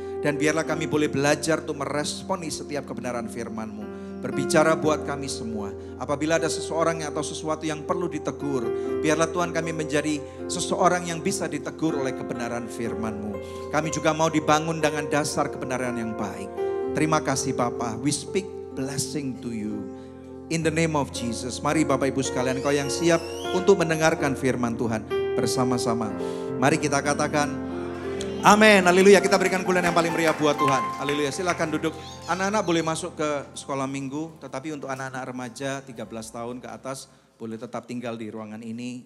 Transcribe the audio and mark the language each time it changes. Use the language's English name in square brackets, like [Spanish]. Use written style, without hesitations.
[Indonesian] Dan biarlah kami boleh belajar untuk meresponi setiap kebenaran firman-Mu. Berbicara buat kami semua. Apabila ada seseorang atau sesuatu yang perlu ditegur, biarlah Tuhan kami menjadi seseorang yang bisa ditegur oleh kebenaran firman-Mu. Kami juga mau dibangun dengan dasar kebenaran yang baik. Terima kasih Bapa. [English] We speak blessing to you. In the name of Jesus. [Indonesian] Mari Bapak Ibu sekalian, kau yang siap untuk mendengarkan firman Tuhan bersama-sama. Mari kita katakan amin, haleluya. Kita berikan pujian yang paling meriah buat Tuhan. Haleluya, silakan duduk. Anak-anak boleh masuk ke sekolah minggu. Tetapi untuk anak-anak remaja 13 tahun ke atas boleh tetap tinggal di ruangan ini.